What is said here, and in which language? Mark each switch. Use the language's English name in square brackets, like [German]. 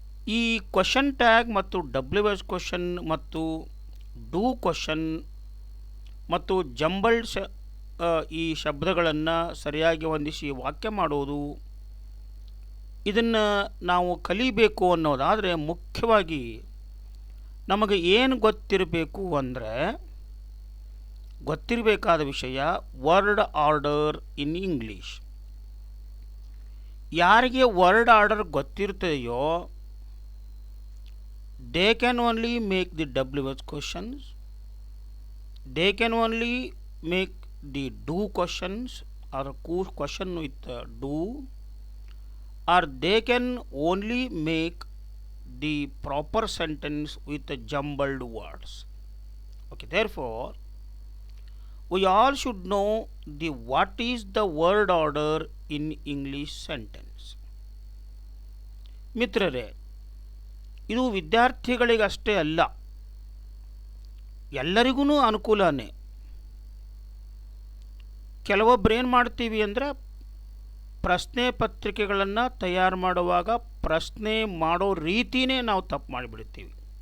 [Kannada] ಈ question tag ಮತ್ತು WH question ಮತ್ತು ಡೂ ಕ್ವಶನ್ ಮತ್ತು ಜಂಬಲ್ಡ್ ಈ ಶಬ್ದಗಳನ್ನು ಸರಿಯಾಗಿ ಹೊಂದಿಸಿ ವಾಕ್ಯ ಮಾಡೋದು, ಇದನ್ನು ನಾವು ಕಲಿಬೇಕು ಅನ್ನೋದಾದರೆ ಮುಖ್ಯವಾಗಿ ನಮಗೆ ಏನು ಗೊತ್ತಿರಬೇಕು ಅಂದರೆ, ಗೊತ್ತಿರಬೇಕಾದ ವಿಷಯ ವರ್ಡ್ ಆರ್ಡರ್ ಇನ್ ಇಂಗ್ಲೀಷ್. ಯಾರಿಗೆ word order ಗೊತ್ತಿರ್ತದೆಯೋ [English] they can only make the WH questions, they can only make the do questions or question with do, or they can only make the proper sentence with jumbled words. Okay, therefore we all should know the what is the word order in English sentence. [Kannada] ಮಿತ್ರರೇ, ಇದು ವಿದ್ಯಾರ್ಥಿಗಳಿಗಷ್ಟೇ ಅಲ್ಲ, ಎಲ್ಲರಿಗೂ ಅನುಕೂಲನೇ. ಕೆಲವೊಬ್ಬರು ಏನು ಮಾಡ್ತೀವಿ ಅಂದರೆ, ಪ್ರಶ್ನೆ ಪತ್ರಿಕೆಗಳನ್ನು ತಯಾರು ಮಾಡುವಾಗ ಪ್ರಶ್ನೆ ಮಾಡೋ ರೀತಿನೇ ನಾವು ತಪ್ಪು ಮಾಡಿಬಿಡ್ತೀವಿ.